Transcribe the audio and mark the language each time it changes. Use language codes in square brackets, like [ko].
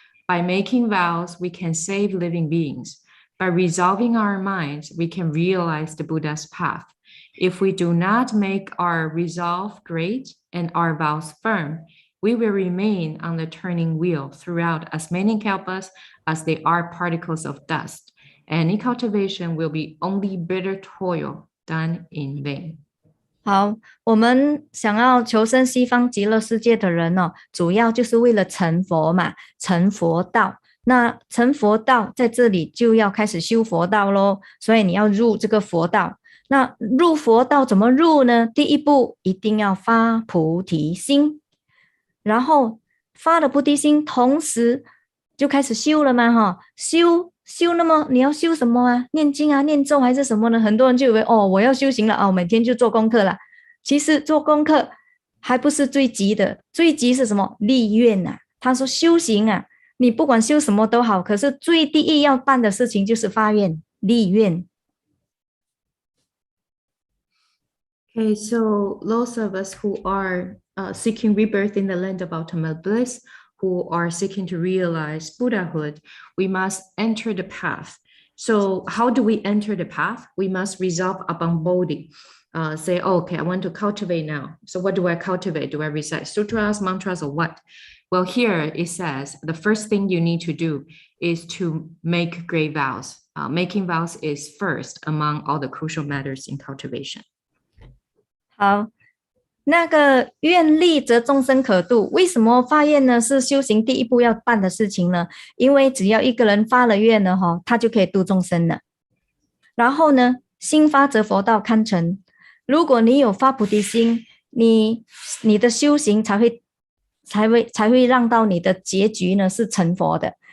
[en] By making vows, we can save living beings. By resolving our minds, we can realize the Buddha's path. If we do not make our resolve great and our vows firm, we will remain on the turning wheel throughout as many kalpas as they are particles of dust. Any cultivation will be only bitter toil done in vain. [zh] 好，我们想要求生西方极乐世界的人主要就是为了成佛嘛，成佛道。那成佛道在这里就要开始修佛道咯，所以你要入这个佛道。那入佛道怎么入呢？第一步一定要发菩提心，然后发了菩提心，同时就开始修了嘛，修，那么你要修什么啊？念经啊，念咒还是什么呢？很多人就以为我要修行了每天就做功课了。其实做功课还不是最急的，最急是什么？立愿啊。他说修行啊，你不管修什么都好，可是最第一要办的事情就是发愿，立愿。 [en] Okay, so those of us who are seeking rebirth in the land of ultimate bliss, who are seeking to realize Buddhahood, we must enter the path. So how do we enter the path? We must resolve upon Bodhi. Say, okay, I want to cultivate now. So what do I cultivate? Do I recite sutras, mantras, or what? Well, here it says the first thing you need to do is to make great vows. Making vows is first among all the crucial matters in cultivation. [zh] 好，那个愿力则众生可度，为什么发愿呢？是修行第一步要办的事情呢？因为只要一个人发了愿呢，他就可以度众生了。然后呢，心发则佛道堪成。如果你有发菩提心，你的修行才会让到你的结局呢是成佛的。